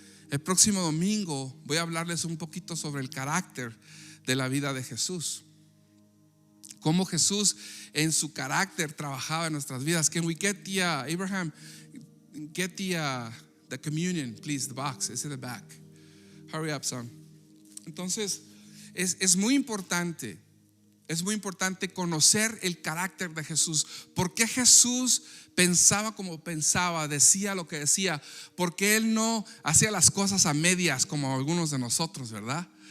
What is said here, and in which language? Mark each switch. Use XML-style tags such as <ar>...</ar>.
<es>El próximo domingo voy a hablarles un poquito sobre el carácter de la vida de Jesús. Cómo Jesús en su carácter trabajaba en nuestras vidas.</es> <en>Can we get the Abraham, get the communion, please, the box, it's in the back. Hurry up, son.</en> <es>Entonces es muy importante conocer el carácter de Jesús. ¿Por qué Jesús pensaba como pensaba, decía lo que decía? Porque Él no hacía las cosas a medias como algunos de nosotros, ¿verdad?</es>